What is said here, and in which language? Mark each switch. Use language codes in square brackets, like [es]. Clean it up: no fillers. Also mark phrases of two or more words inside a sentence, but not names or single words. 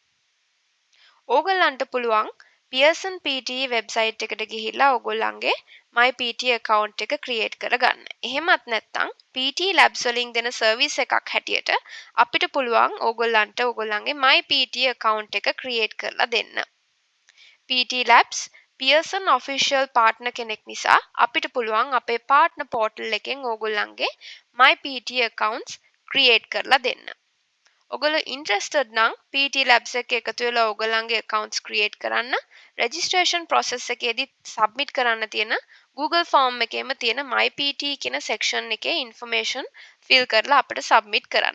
[si] ඕගොල්ලන්ට පුළුවන් Pearson PTE website එකට ගිහිල්ලා ඕගොල්ලන්ගේ [en] my PTE account [si] එක create කරගන්න. එහෙමත් නැත්නම් PTE labs වලින් දෙන service එකක් හැටියට අපිට පුළුවන් ඕගොල්ලන්ට ඕගොල්ලන්ගේ [en] my PTE account [si] එක create කරලා දෙන්න. PTE labs Pearson [en] official partner [si] කෙනෙක් නිසා අපිට පුළුවන් අපේ [en] partner portal [si] එකෙන් ඕගොල්ලන්ගේ [en] my PTE accounts [si] create කරලා දෙන්න. ඔගොල්ලෝ interested නම් PT labs එක එකතු වෙලා ඔයගොල්ලන්ගේ [en] accounts create [si] කරන්න [en] registration process [si] එකේදී submit කරන්න තියෙන Google form එකේම තියෙන my PT කියන section එකේ [en] information fill [si] කරලා අපිට submit කරන්න.